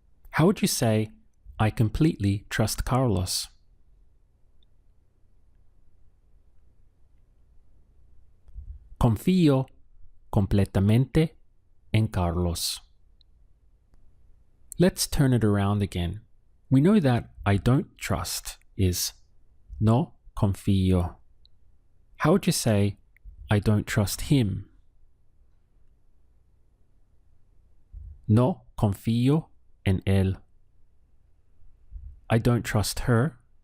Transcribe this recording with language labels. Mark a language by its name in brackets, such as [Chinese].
[English] How would you say I completely trust Carlos? [Spanish] Confío completamente en Carlos. [English] Let's turn it around again. We know that I don't trust is no confío. How would you say I don't trust him? [Spanish] No confío en él. I don't trust her.